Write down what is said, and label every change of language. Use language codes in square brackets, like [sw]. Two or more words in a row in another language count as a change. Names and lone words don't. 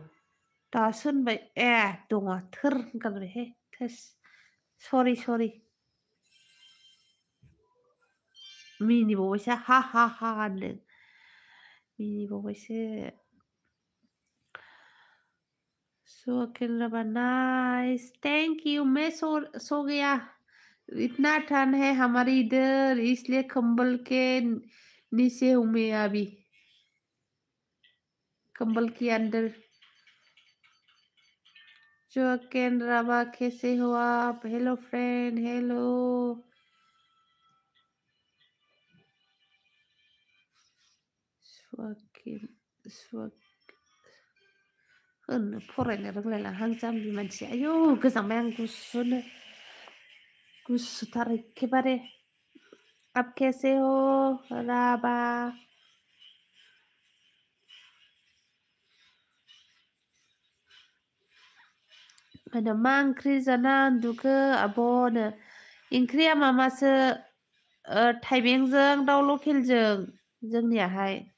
[brx] दासो होनबाय ए दङ थोर होनगारबायहाय थोस सरि मिनिबावबायसो हा होनदों मिनिबावबायसो [hi] केनराबा [en] nice thank you [hi] मैं सो गया इतना ठंड है हमारे इधर इसलिए कंबल के नीचे हूं मैं अभी कंबल के अंदर जो केनराबा कैसे हो आप [en] hello friend hello [brx] होननो फरायनो रोंलायला हां जाम्बि मानसि आयौ गोजांबाय आं गुसुनो गुसुथार एखेबारे [hi] आप कैसे हो [brx] राबा मा ओंख्रि जाना उन्दुखो आब'नो ओंख्रिया मामासो थाइबेंजों दाउ लकेलजों जोंनियाहाय